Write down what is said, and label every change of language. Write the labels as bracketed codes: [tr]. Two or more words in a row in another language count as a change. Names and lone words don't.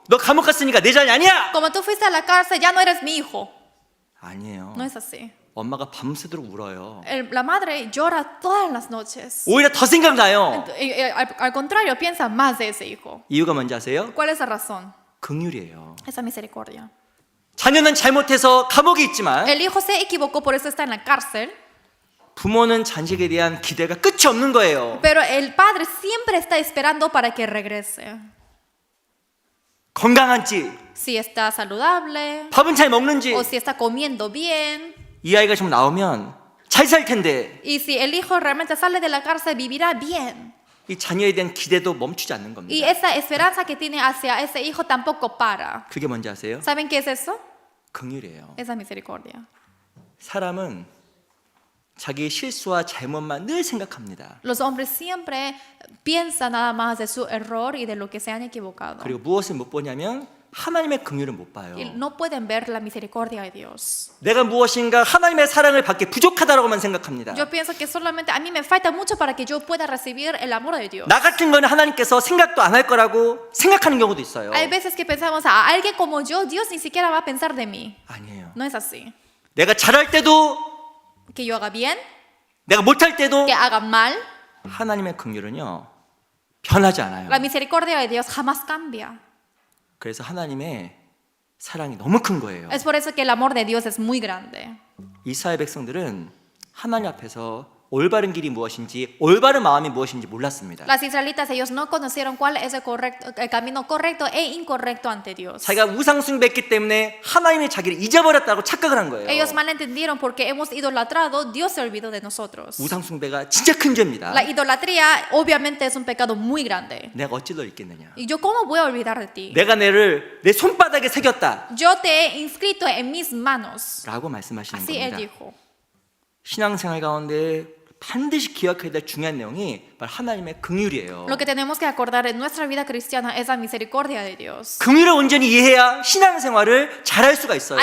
[ko] 너 감옥 갔으니까 내 자녀 아니야? [es] Como tú fuiste a la cárcel, ya no eres mi hijo. [ko] 아니에요. [es] No es así. [ko] 엄마가 밤새도록 울어요. [es] La madre llora todas las noches. [ko] 오히려 더 생각나요. [es] Al contrario, piensa más de ese hijo. [ko] 이유가 뭔지 아세요? [es] ¿Cuál es la razón? [ko] 긍휼이에요. [es] Esa misericordia. [ko] 자녀는 잘못해서 감옥에 있지만 [es] El hijo se equivocó, por eso está en la cárcel. [ko] 부모는 자식에 대한 기대가 끝이 없는 거예요. [es] Pero el padre siempre está esperando para que regrese. [ko] 건강한지, [es] Si está saludable [ko] 밥은 잘 먹는지, [es] o si está comiendo bien. [ko] 이 아이가 좀 나오면 잘 살 텐데 [es] Y si el hijo realmente sale de la cárcel, vivirá bien. [ko] 이 자녀에 대한 기대도 멈추지 않는 [es] Y [ko] 겁니다. [es] esa esperanza que tiene hacia ese hijo tampoco para. [ko] 그게 뭔지 아세요? [es] ¿Saben qué es eso? [ko] 긍휼이에요. [es] Esa misericordia. [ko] 사람은 자기 실수와 잘못만 늘 생각합니다. [es] Los hombres siempre piensan nada más de su error y de lo que se han equivocado. [ko] 그리고 무엇을 못 보냐면 하나님의 긍휼을 못 봐요. [es] Y no pueden ver la misericordia de Dios. [ko] 내가 무엇인가 하나님의 사랑을 받기 부족하다라고만 생각합니다. [es] Yo pienso que solamente a mí me falta mucho para que yo pueda recibir el amor de Dios. [ko] 나 같은 거는 하나님께서 생각도 안 할 거라고 생각하는 경우도 있어요. [es] Hay veces que pensamos a alguien como yo, Dios ni siquiera va a pensar de mí. [ko] 아니에요. [es] No es así. [ko] 내가 잘할 때도 [es] Que yo haga bien, [ko] 내가 못할 때도 [es] que haga mal. [ko] 하나님의 긍휼은요 변하지 않아요. [es] La misericordia de Dios jamás cambia. [ko] 그래서 하나님의 사랑이 너무 큰 거예요. [es] Es por eso que el amor de Dios es muy grande. [ko] 이스라엘 백성들은 하나님 앞에서 올바른 길이 무엇인지, 올바른 마음이 무엇인지 몰랐습니다. [es] Las israelitas, ellos no conocieron cuál es el camino correcto e incorrecto ante Dios. [ko] 자기가 우상 숭배했기 때문에 하나님이 자기를 잊어버렸다고 착각을 한 거예요. [es] Ellos malentendieron porque hemos idolatrado, Dios se olvidó de nosotros. [ko] 우상 숭배가 진짜 큰 죄입니다. [es] La idolatría obviamente es un pecado muy grande. [ko] 내가 어찌 널 잊겠느냐. [es] ¿Y yo cómo voy a olvidar de ti? [ko] 내가 너를 내 손바닥에 새겼다 [es] Yo te he inscrito en mis manos. [ko] 라고 말씀하시는 [es] Así él [ko] 겁니다. [es] dijo. [ko] 신앙생활 가운데 반드시 기억해야 될 중요한 내용이 바로 하나님의 긍휼이에요. [es] Lo que tenemos que acordar en nuestra vida cristiana es la misericordia de Dios. [ko] 긍휼을 온전히 이해해야 신앙생활을 잘할 수가 있어요.